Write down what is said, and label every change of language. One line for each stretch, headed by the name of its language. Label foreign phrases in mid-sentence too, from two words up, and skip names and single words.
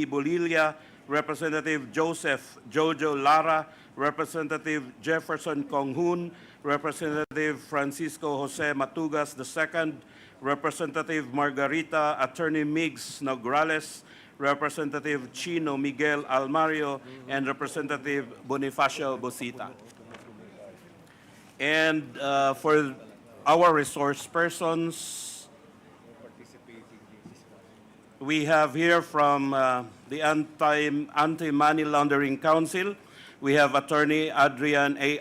English: Bolilla, Representative Joseph Jojo Lara, Representative Jefferson Khonghun, Representative Francisco Jose Matugas II, Representative Margarita Attorney Migs Nograles, Representative Chino Miguel Almario, and Representative Bonifacio Bosita. And for our resource persons, we have here from the Anti-Money Laundering Council, we have Attorney Adrian A.